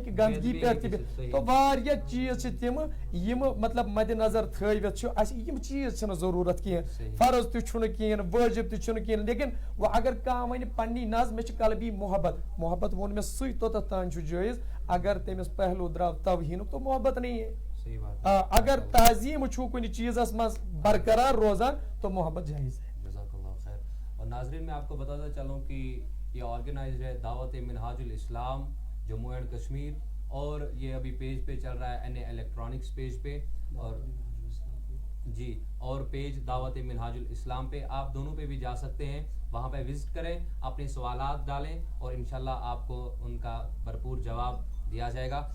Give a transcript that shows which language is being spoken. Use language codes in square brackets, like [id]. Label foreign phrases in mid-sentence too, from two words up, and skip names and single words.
[ks] ہیٚکہِ گنٛدگی پٮ۪ٹھ تہِ بِہتھ تو واریاہ چیٖز چھِ تِم یِم مطلب مدِ نظر تھٲوِتھ چھُ اسہِ یِم چیٖز چھِنہٕ ضروٗرت کینٛہہ فرض تہِ چھُنہٕ کِہیٖنۍ وٲجب تہِ چھُنہٕ کِہیٖنۍ لیکن وۄنۍ اگر کانٛہہ وَنہِ پننی نظ مےٚ چھِ قلبی محبت ووٚن مےٚ سُے توٚتتھ تانۍ چھُ جٲیز اگر تٔمِس پہلو درٛاو توہیٖنُک [ur] تو محبت نہیں ہے [ks] اگر تعظیم چھُ کُنہِ چیٖزس منٛز برقرار روزان [ur] تو محبت جائز ہے. [ar] جزاک اللہ خیر. [ur] اور ناظرین میں آپ کو بتاتا چلوں کہ یہ آرگنائزڈ ہے دعوت منہاج الاسلام جموں اینڈ کشمیر اور یہ ابھی پیج پہ چل رہا ہے الیکٹرانکس پیج پہ اور جی اور پیج دعوت منہاج الاسلام پہ آپ دونوں پہ بھی جا سکتے ہیں وہاں پہ وزٹ کریں اپنے سوالات ڈالیں اور انشاءاللہ آپ کو ان کا بھرپور جواب دیا جائے گا.